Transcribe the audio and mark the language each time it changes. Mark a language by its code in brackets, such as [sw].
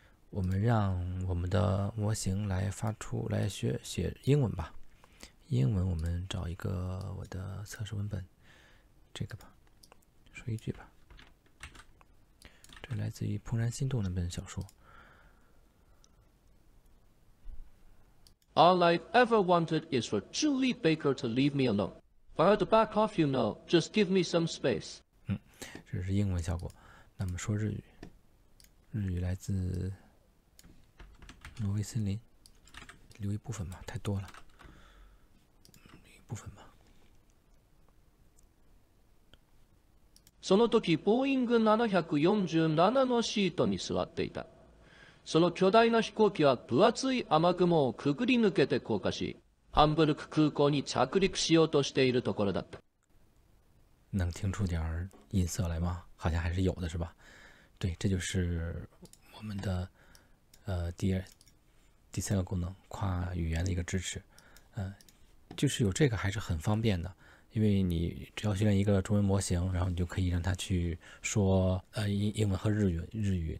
[zh] 我们让我们的模型来写英文吧。英文我们找一个我的测试文本，这个吧，说一句吧。这来自于《怦然心动》那本小说。 [en] All I ever wanted is for Julie Baker to leave me alone. For her to back off, just give me some space. [zh] 这是英文效果。那么说日语，日语来自挪威森林，留一部分吧，太多了，留一部分吧。 [ja] その時、ボーイング747のシートに座っていた。その巨大な飛行機は分厚い雨雲をくぐり抜けて降下し、ハンブルク空港に着陸しようとしているところだった。 [zh] 能听出点音色来吗？好像还是有的，是吧？对，这就是我们的第三个功能，跨语言的一个支持。就是有这个还是很方便的，因为你只要训练一个中文模型，然后你就可以让它去说英文和日语。